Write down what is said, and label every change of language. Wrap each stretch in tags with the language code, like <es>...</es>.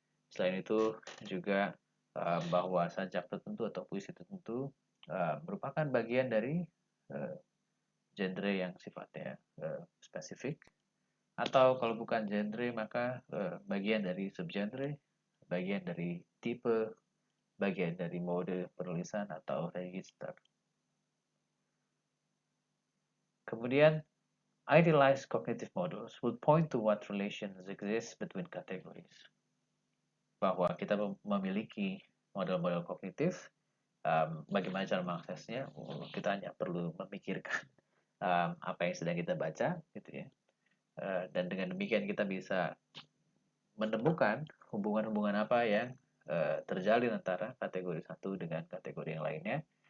<id>Selain itu juga bahwa sajak tertentu atau puisi tertentu merupakan bagian dari genre yang sifatnya spesifik, atau kalau bukan genre maka bagian dari subgenre, bagian dari tipe, bagian dari mode penulisan atau register. Kemudian,</id> <en>idealized cognitive models will point to what relations exist between categories.</en> <id>Bahwa kita memiliki model-model kognitif, bagaimana cara mengaksesnya, kita hanya perlu memikirkan apa yang sedang kita baca, gitu ya. Dan dengan demikian kita bisa menemukan hubungan-hubungan apa yang terjalin antara kategori satu dengan kategori yang lainnya.</id>